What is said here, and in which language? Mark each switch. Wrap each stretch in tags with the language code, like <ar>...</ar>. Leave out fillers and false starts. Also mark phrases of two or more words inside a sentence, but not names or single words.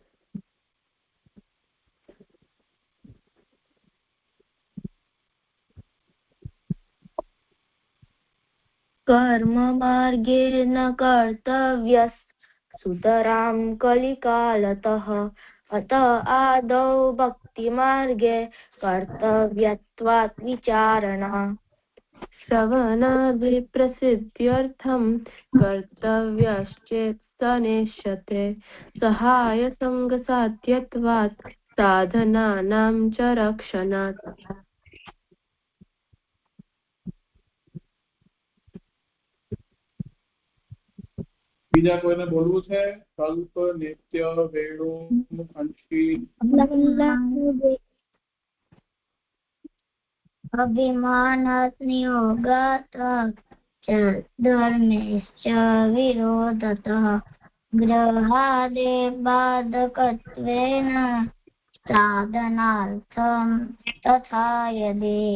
<sa>कर्म मार्गे न कर्तव्यः सुतरां कलिकालतः अत आदौ भक्तिमार्गे कर्तव्यत्वात् विचारणः श्रवणादि प्रसिद्ध्यर्थं कर्तव्यश्चेत् सनेष्यते सहाय संगसाध्यत्वात् साधनानां च रक्षणात्।</sa> <gu>બીજા કોઈને બોલવું છે? કલ્પ, નિત્ય, વેણુ, અંશી.</gu> <sa>अभिमानात्मयोगात् धर्मेश्च विरोधतः ग्रहादे बाधकत्वेन साधनार्थम् तथा यदे</sa>